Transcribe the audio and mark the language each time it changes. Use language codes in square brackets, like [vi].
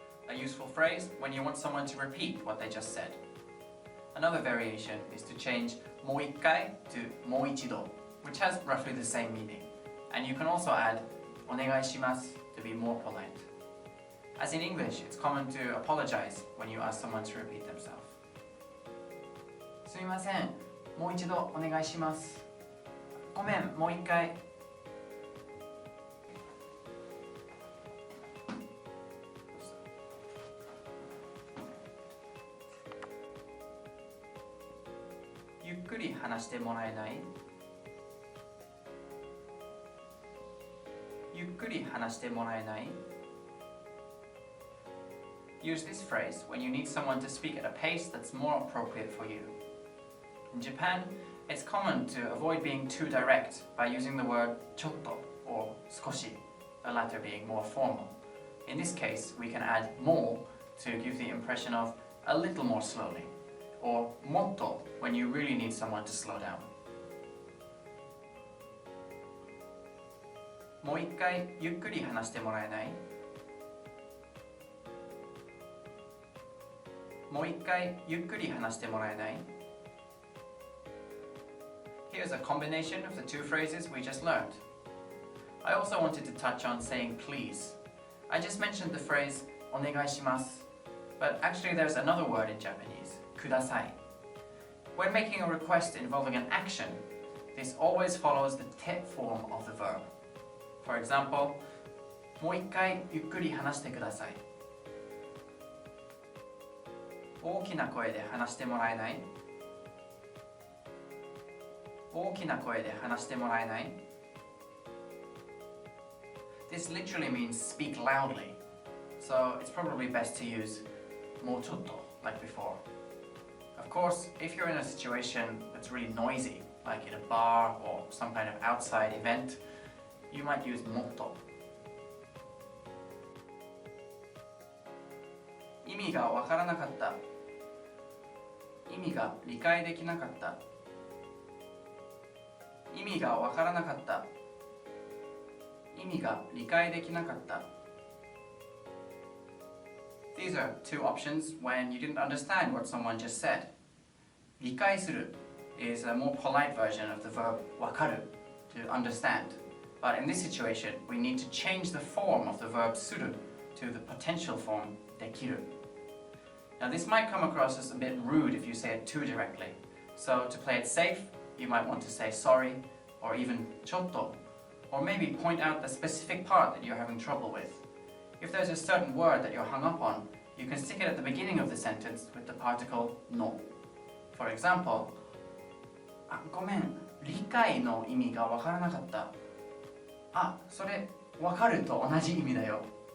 [en] A useful phrase when you want someone to repeat what they just said. Another variation is to change もう一回 to もう一度, which has roughly the same meaning. And you can also add [ja] お願いします [en] to be more polite. As in English, it's common to apologize when you ask someone to repeat themselves. [ja] すみません、もう一度お願いします。ごめん、もう一回。ゆっくり話してもらえない？ゆっくり話してもらえない？ [en] Use this phrase when you need someone to speak at a pace that's more appropriate for you. In Japan, it's common to avoid being too direct by using the word ちょっと or 少し, the latter being more formal. In this case, we can add も to give the impression of a little more slowly, or もっと when you really need someone to slow down. [ja] もう一回ゆっくり話してもらえない？もう一回ゆっくり話してもらえない？ [en] Here's a combination of the two phrases we just learned. I also wanted to touch on saying please. I just mentioned the phrase お願いします, but actually there's another word in Japanese, ください. When making a request involving an action, this always follows the te form of the verb. For example, [ja] もう一回ゆっくり話してください。大きな声で話してもらえない？大きな声で話してもらえない？ [en] This literally means speak loudly, so it's probably best to use もうちょっと like before. Of course, if you're in a situation that's really noisy, like in a bar or some kind of outside event, you might use もっと。 [ja] 意味がわからなかった。意味が理解できなかった。意味がわからなかった。意味が理解できなかった。 [en] These are two options when you didn't understand what someone just said. 理解する is a more polite version of the verb わかる to understand. But in this situation, we need to change the form of the verb する to the potential form できる. Now this might come across as a bit rude if you say it too directly. So to play it safe, you might want to say sorry, or even ちょっと, or maybe point out the specific part that you're having trouble with. If there's a certain word that you're hung up on, you can stick it at the beginning of the sentence with the particle の. For example, [ja] ごめん、理解の意味がわからなかった。それ、わかると同じ意味だよ。